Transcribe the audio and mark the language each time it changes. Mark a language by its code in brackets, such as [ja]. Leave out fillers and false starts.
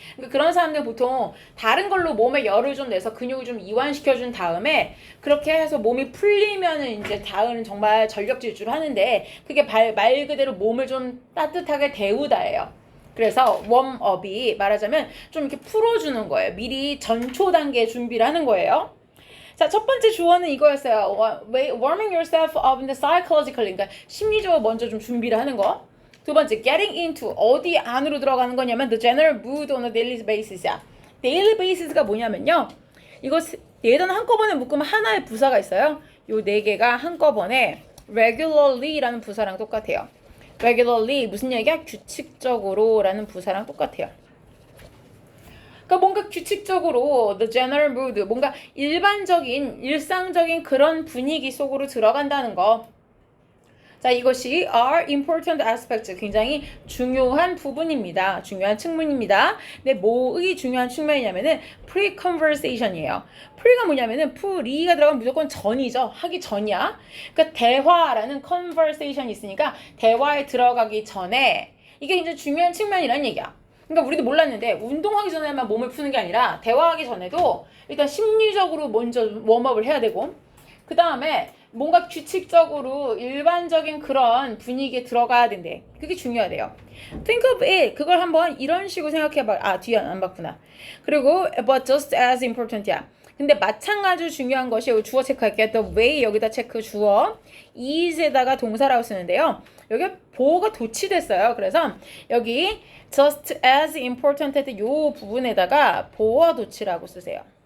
[ko] 그러니까 그런 사람들 보통 다른 걸로 몸에 열을 좀 내서 근육을 좀 이완시켜준 다음에 그렇게 해서 몸이 풀리면은 이제 다음은 정말 전력 질주를 하는데 그게 말 그대로 몸을 좀 따뜻하게 데우다예요. 그래서 웜업이 말하자면 좀 이렇게 풀어주는 거예요. 미리 전초 단계 준비를 하는 거예요. 자, 첫 번째 주어는 이거였어요. [en] Warming yourself up in the psychologically. [ko] 그러니까 심리적으로 먼저 좀 준비를 하는 거. 두 번째, [en] getting into. [ko] 어디 안으로 들어가는 거냐면 [en] the general mood on a daily basis야. daily basis [ko] 가 뭐냐면요. 이거 얘는 한꺼번에 묶으면 하나의 부사가 있어요. 요 네 개가 한꺼번에 regularly라는 부사랑 똑같아요. regularly 무슨 얘기야? 규칙적으로 라는 부사랑 똑같아요. 그러니까 뭔가 규칙적으로 [en] the general mood [ko] 뭔가 일반적인 일상적인 그런 분위기 속으로 들어간다는 거. 자, 이것이 [en] are important aspects, [ko] 굉장히 중요한 부분입니다. 중요한 측면입니다. 근데 뭐의 중요한 측면이냐면은 pre-conversation이에요. pre가 뭐냐면은 pre가 들어가면 무조건 전이죠. 하기 전이야. 그러니까 대화라는 conversation이 있으니까 대화에 들어가기 전에 이게 굉장히 중요한 측면이라는 얘기야. 그러니까 우리도 몰랐는데 운동하기 전에만 몸을 푸는 게 아니라 대화하기 전에도 일단 심리적으로 먼저 웜업을 해야 되고 그 다음에 뭔가 규칙적으로 일반적인 그런 분위기에 들어가야 된대. 그게 중요하대요. [en] Think of it. [ko] 그걸 한번 이런 식으로 생각해봐. 아, 뒤에 안 봤구나. 그리고 [en] but just as important야. [ko] 근데 마찬가지로 중요한 것이 여기 주어 체크할게요. [en] The way [ko] 여기다 체크 주어 is에다가 동사라고 쓰는데요. 여기 보어가 도치됐어요. 그래서 여기 [en] just as important [ko] 이 부분에다가 보어 도치라고 쓰세요.